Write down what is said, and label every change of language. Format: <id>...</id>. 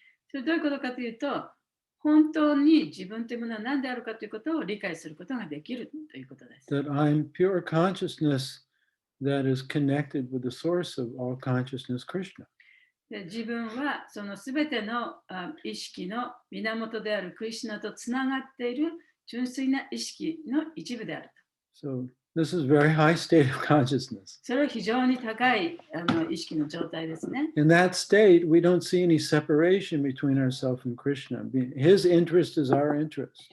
<ja>それどういうことかというと、本当に自分というものは何であるかということを理解することができるということです。</ja> <en>That I'm pure consciousness that is connected with the source of all consciousness, Krishna.</en> <ja>で自分はそのすべての意識の源であるクリシュナとつながっている純粋な意識の一部であると。</ja> <en>So this is very high state of consciousness.</en> <ja>それは非常に高い意識の状態ですね。</ja> <en>In that state, we don't see any separation between ourselves and Krishna. His interest is our interest.</en>